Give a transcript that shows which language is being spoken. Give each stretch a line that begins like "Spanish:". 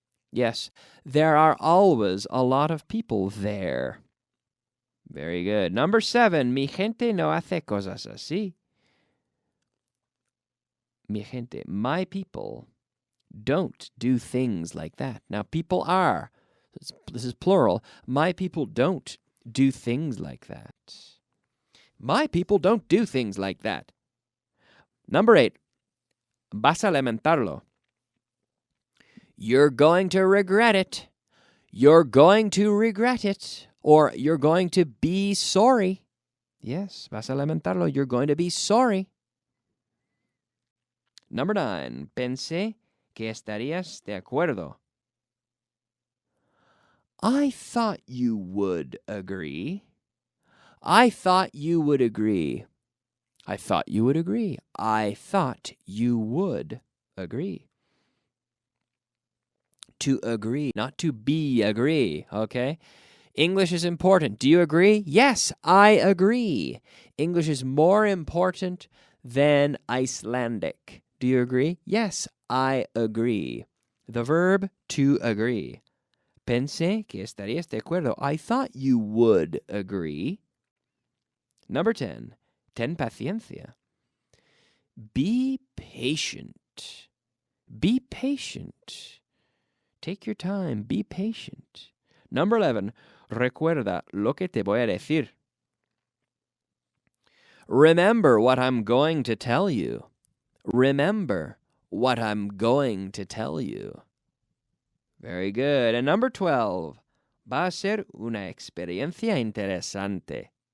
English: Yes, there are always a lot of people there. Very good. Number 7,
Spanish: mi gente no hace cosas así. Mi gente,
English: my people, don't do things like that. Now, people are. This is plural. My people don't do things like that. My people don't do things like that. Number 8,
Spanish: vas a lamentarlo.
English: You're going to regret it. You're going to regret it. Or you're going to be sorry. Yes,
Spanish: vas a lamentarlo.
English: You're going to be sorry. Number 9,
Spanish: pensé que estarías de acuerdo.
English: I thought you would agree. I thought you would agree. I thought you would agree. I thought you would agree. To agree, not to be agree, okay? English is important. Do you agree? Yes, I agree. English is more important than Icelandic. Do you agree? Yes, I agree. The verb to agree.
Spanish: Pensé que estarías de acuerdo.
English: I thought you would agree. Number 10,
Spanish: ten paciencia.
English: Be patient. Be patient. Take your time. Be patient. Number 11,
Spanish: recuerda lo que te voy a decir.
English: Remember what I'm going to tell you. Remember what I'm going to tell you. Very good. And number 12,
Spanish: va a ser una experiencia interesante.